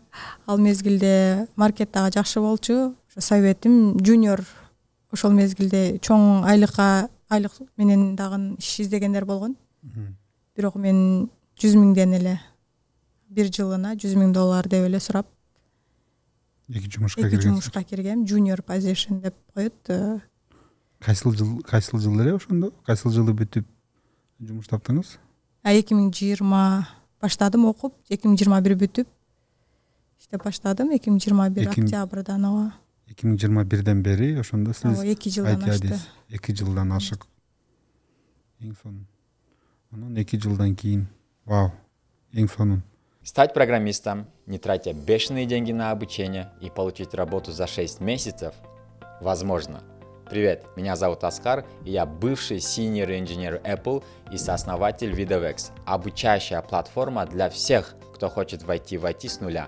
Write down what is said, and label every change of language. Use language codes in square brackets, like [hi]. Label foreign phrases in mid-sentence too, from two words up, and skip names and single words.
[ky] Ал мезгилде маркет дагы жакшы болчу. Ошо советим junior ошол мезгилде чоң айлык менен дагы иш издегендер болгон. Бирок мен 100 миңден эле бир жылына $100,000 деп эле сурап 2 жумушка киргем. [en] Junior position [ky] деп коет. Кайсыл жыл эле ошондо? Кайсыл жылы бүтүп жумуш таптыңыз? 2020 баштадым окуп, 2021 бүтүп иштеп баштадым. 2021 октябрдан. Ооба. 2021ден бери ошондо сиз 2 жылдан ашты. 2 жылдан ашык. Эң сонун. Анан 2 жылдан кийин, вау, эң сонун. [ru] Стать программистом, не тратя бешеные деньги на обучение и получить работу за 6 месяцев возможно. Привет, меня зовут Оскар, и я бывший [en] senior engineer [ru] Apple и сооснователь VideoX, обучающая платформа для всех, кто хочет войти в IT с нуля.